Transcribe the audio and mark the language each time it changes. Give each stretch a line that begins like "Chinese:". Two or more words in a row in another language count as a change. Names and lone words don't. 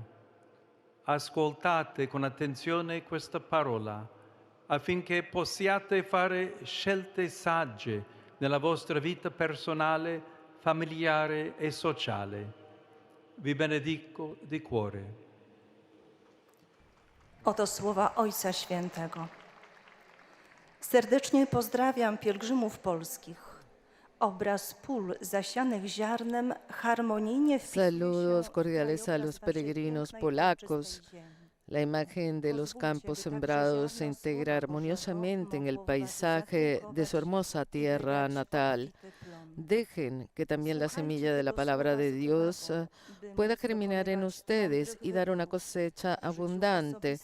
Italian: Ascoltate con attenzione questa parola affinché possiate fare scelte sagge nella vostra vita personale, familiare e sociale. Vi benedico di cuore.
Polish: Oto słowa Ojca Świętego. Serdecznie pozdrawiam pielgrzymów polskich. Obraz pól zasianych ziarnem harmonijnie wpisuje się
Spanish: Saludos
Polish: w
Spanish: cordiales a
Polish: krajobraz
Spanish: los
Polish: waszej
Spanish: peregrinos
Polish: pięknej,
Spanish: polacos.
Polish: ojczystej ziemi.
Spanish: La imagen de los campos sembrados se integra armoniosamente en el paisaje de su hermosa tierra natal. Dejen que también la semilla de la palabra de Dios pueda germinar en ustedes y dar una cosecha abundante.